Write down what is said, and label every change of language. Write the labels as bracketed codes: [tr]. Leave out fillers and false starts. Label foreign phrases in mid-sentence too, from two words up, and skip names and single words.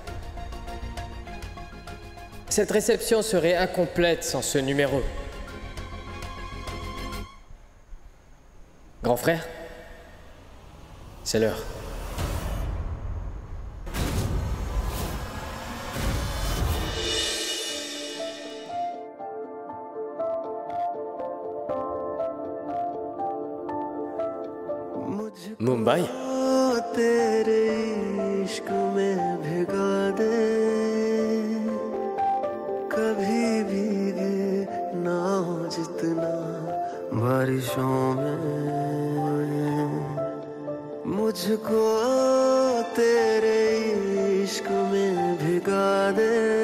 [fr] Cette réception serait incomplète sans ce numéro. Grand frère, c'est l'heure. [hi] मुंबई तेरे इश्क में भिगा दे कभी भीगे ना हो जितना बारिशों में मुझको तेरे इश्क में भिगा दे